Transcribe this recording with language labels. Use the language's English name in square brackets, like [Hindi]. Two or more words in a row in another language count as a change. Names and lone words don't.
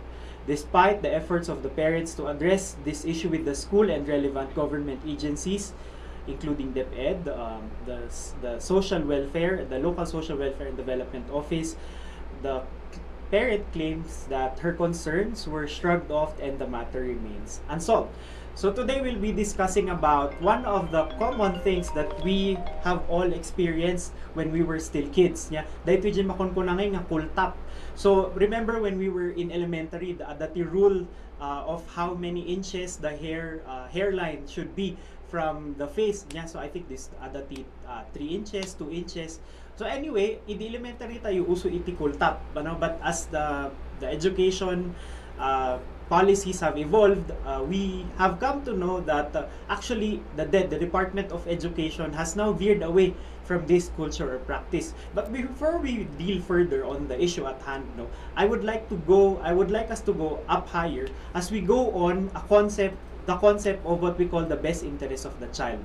[English] Despite the efforts of the parents to address this issue with the school and relevant government agencies, including DepEd, the social welfare, the local social welfare and development office, the parent claims that her concerns were shrugged off and the matter remains unsolved. So today we'll be discussing about one of the common things that we have all experienced when we were still kids. Yeah, [Filipino] dahil medyo makon ko na nga kultap. [English] So remember when we were in elementary, the rule of how many inches the hairline should be from the face. Yeah, so I think this 3 inches, 2 inches. So anyway, in the elementary tayo [Iloko] uso iti kultap, [English] but as the education policies have evolved, we have come to know that actually the Department of Education has now veered away from this culture or practice. But before we deal further on the issue at hand, I would like us to go up higher as we go on the concept of what we call the best interest of the child.